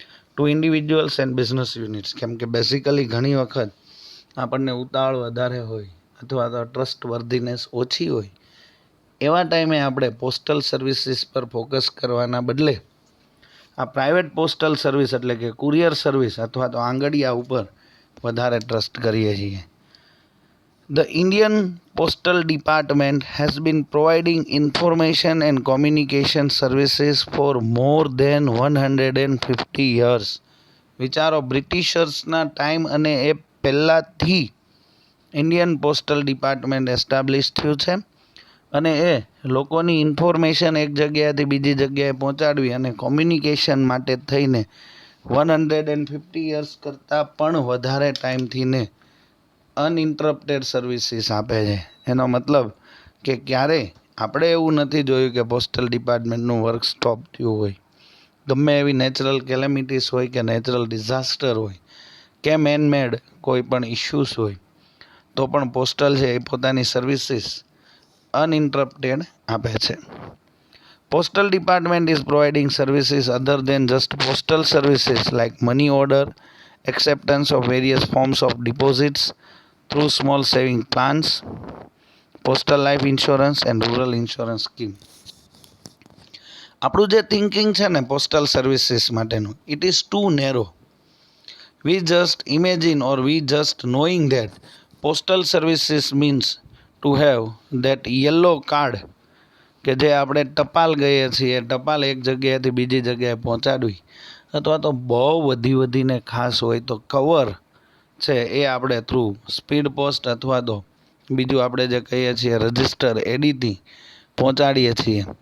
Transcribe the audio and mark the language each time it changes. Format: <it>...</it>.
<en>to individuals and business units,</en> <gu>કેમ કે basically ઘણી વખત આપણને ઉતાવળ વધારે હોય અથવા તો ટ્રસ્ટ વર્ધીનેસ ઓછી હોય, એવા ટાઈમે આપણે પોસ્ટલ સર્વિસીસ પર ફોકસ કરવાના બદલે આ પ્રાઇવેટ પોસ્ટલ સર્વિસ એટલે કે કુરિયર સર્વિસ અથવા તો આંગડિયા ઉપર વધારે ટ્રસ્ટ કરીએ છીએ.</gu> <en>The Indian Postal Department has been providing information and communication services for more than 150 years.</en> <gu>વિચારો, બ્રિટિશર્સના ટાઈમ અને એ પહેલાંથી ઇન્ડિયન પોસ્ટલ ડિપાર્ટમેન્ટ એસ્ટાબ્લિશ થયું છે અને એ લોકોની ઇન્ફોર્મેશન એક જગ્યાએથી બીજી જગ્યાએ પહોંચાડવી અને કોમ્યુનિકેશન માટે થઈને 150 યર્સ કરતાં પણ વધારે ટાઈમથીને અનઇન્ટરપ્ટેડ સર્વિસીસ આપે છે. એનો મતલબ કે ક્યારેય આપણે એવું નથી જોયું કે પોસ્ટલ ડિપાર્ટમેન્ટનું વર્ક સ્ટોપ થયું હોય. ગમે એવી નેચરલ કેલેમિટીસ હોય કે નેચરલ ડિઝાસ્ટર હોય કે મેનમેડ કોઈ પણ ઇશ્યુઝ હોય, તો પણ પોસ્ટલ છે એ પોતાની સર્વિસીસ uninterrupted આપે છે.</gu> <en>Postal department is providing services other than just postal services like money order, acceptance of various forms of deposits through small saving plans, postal life insurance and rural insurance scheme.</en> <gu>આપણું જે thinking છે ને postal services માટેનું,</gu> <en>It is too narrow. We just imagine or we just knowing that postal services means to have that yellow card</en> <gu>કે જે આપણે ટપાલ કહીએ છીએ, ટપાલ એક જગ્યાએથી બીજી જગ્યાએ પહોંચાડવી, અથવા તો બહુ વધીને ખાસ હોય તો કવર છે એ આપણે થ્રુ સ્પીડ પોસ્ટ અથવા તો બીજું આપણે જે કહીએ છીએ રજિસ્ટર એડીથી પહોંચાડીએ છીએ.</gu>